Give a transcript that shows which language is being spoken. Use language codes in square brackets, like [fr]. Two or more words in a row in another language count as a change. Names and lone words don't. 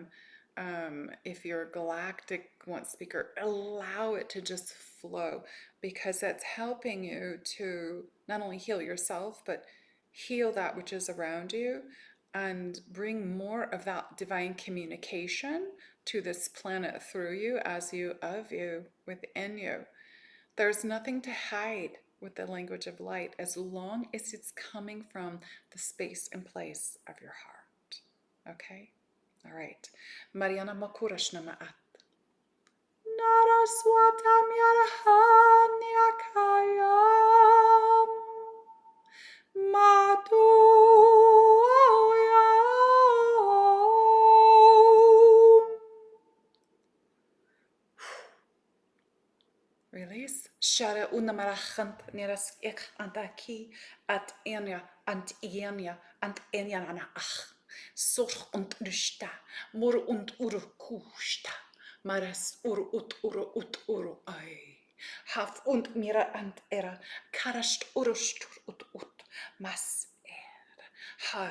[en] If you're a galactic one speaker, allow it to just flow, because that's helping you to not only heal yourself, but heal that which is around you and bring more of that divine communication to this planet through you, as you, of you, within you. There's nothing to hide with the language of light as long as it's coming from the space and place of your heart. Okay? All right. Mariana Makurashna Ma'at. Naraswatam Yarahanyakayam Matoyam. Release. Shara unamarachant niras ik antaki at enya ant enya ach. Sorg und nusta, mur und kusta, maras uru ai. Haf und mira ant era, karasht urustur ut, mas er.